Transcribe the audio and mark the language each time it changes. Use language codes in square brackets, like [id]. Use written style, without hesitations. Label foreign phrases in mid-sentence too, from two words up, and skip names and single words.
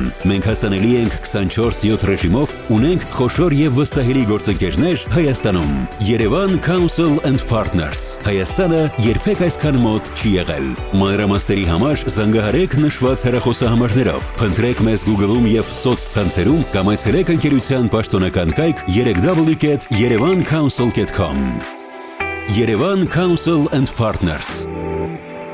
[hy] Մենք հասանելի ենք 24/7 ռեժիմով, ունենք խոշոր եւ վստահելի գործընկերներ Հայաստանում։ Երևան Council and Partners, Հայաստանը երբեք այսքան մոտ չի եղել։ Մանրամասների համար զանգահարեք նշված հեռախոսահամարներով, փնտրեք մեզ Google-ում եւ սոցցանցերում կամ այցելեք ընկերության պաշտոնական կայք www.yerevancouncil.com Yerevan Council and Partners